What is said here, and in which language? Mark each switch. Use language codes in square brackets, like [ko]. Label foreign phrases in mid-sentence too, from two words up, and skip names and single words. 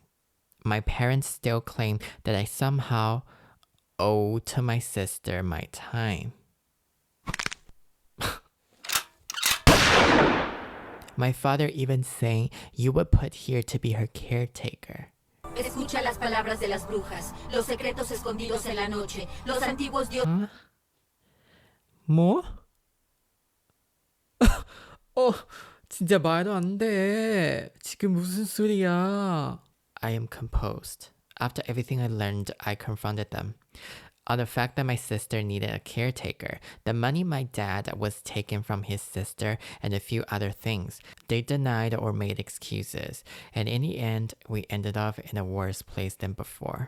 [en] My parents still claim that I somehow owe to my sister my time. My father even saying you were put here to be her caretaker. [es] Escucha las palabras de las brujas, los secretos escondidos en la noche, los antiguos dioses. [ko] 뭐? 진짜 말도 안 돼. 지금 무슨 소리야? [en] I am composed. After everything I learned, I confronted them. On the fact that my sister needed a caretaker, the money my dad was taking from his sister, and a few other things. They denied or made excuses, and in the end, we ended up in a worse place than before.